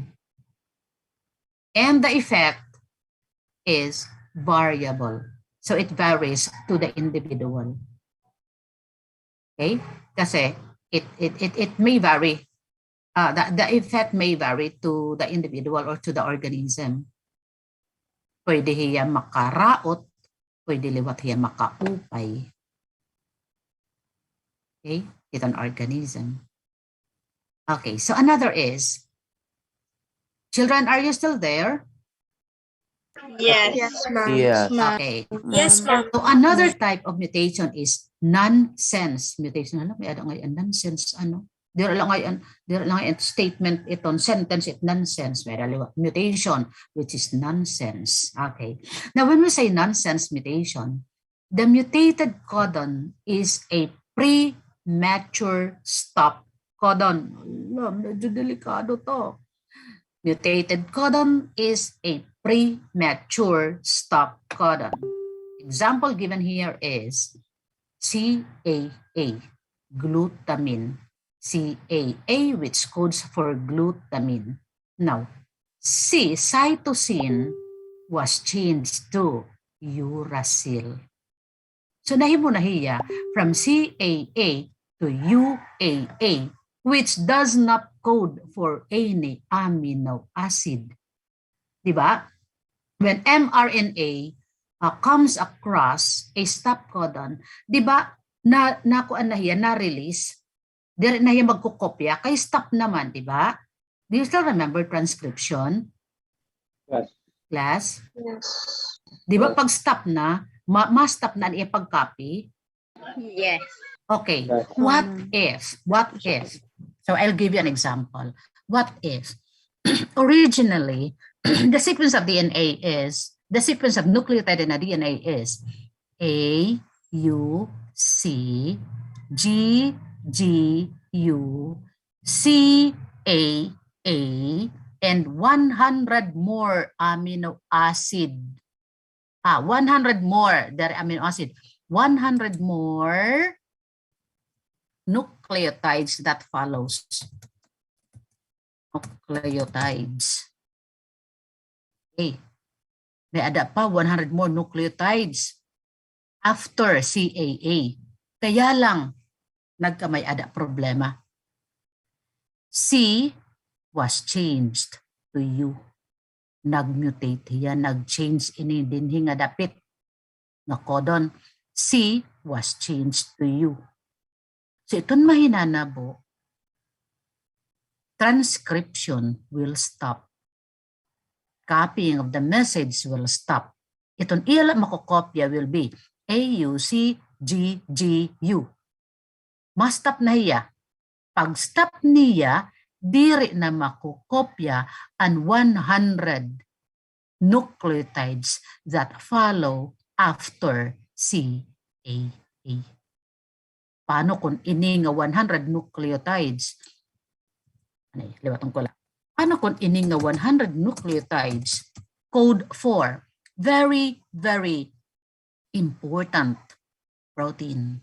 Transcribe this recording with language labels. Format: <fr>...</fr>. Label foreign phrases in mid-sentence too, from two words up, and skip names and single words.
<en>And the effect is variable. So it varies to the individual. Okay? Kasi it may vary. The effect may vary to the individual or to the organism.</en> <war>Pwede hiya makaraot, pwede liwat hiya makaupay.</war> <en>Okay? It's an organism. Okay, so another is, children, are you still there? Yes. Yes, ma'am. Yes. Okay. Yes, ma'am. So another type of mutation is nonsense mutation.</en> <war>Alam, may ada ngayon nonsense ano? Dira lang ngayon statement iton sentence it nonsense. May ada</war> <en>mutation which is nonsense. Okay. Now when we say nonsense mutation, the mutated codon is a premature stop codon.</en> <tl>Alam, medyo delikado to.</tl> <en>Mutated codon is a premature stop codon. Example given here is CAA, glutamine. CAA, which codes for glutamine. Now, C, cytosine, was changed to uracil. So</en> <war>nahimo na hiya</war> <en>from CAA to UAA, which does not code for any amino acid. Diba? When mRNA comes across a stop codon,</en> <war>diba, nakuan na hiya, na-release, dire na hiya magkukopya, kay stop naman, diba?</war> <en>Do you still remember transcription? Yes. Class? Yes.</en> <war>Diba pag stop na, ma-stop na niya pag-copy?</war> <en>Yes. Okay, Yes. what if? So I'll give you an example. What if originally the sequence of DNA is, the sequence of nucleotide in a DNA is A, U, C, G, G, U, C, A, and 100 more amino acid. 100 more, the amino acid. 100 more nucleotides that follows. Nucleotides. Okay.</en> <war>May ada pa</war> <en>100 more nucleotides after CAA.</en> <war>Kaya lang nagkamay ada problema.</war> <en>C was changed to U.</en> <tl>Nag-mutate yan,</tl> <war>nag-change ini dinhi nga dapit nga codon.</war> <en>C was changed to U. So</en> <war>iton mahinanabo,</war> <en>transcription will stop. Copying of the message will stop.</en> <war>Iton ila makokopya</war> <en>will be AUCGGU.</en> <war>Ma-stop na hiya. Pag stop niya, diri na makokopya ang 100</war> <en>nucleotides that follow after CAA.</en> <war>Paano kung ini nga 100 nucleotides? Liwatong ko lang. Paano kung ini nga 100</war> <en>nucleotides code for very, very important protein.</en>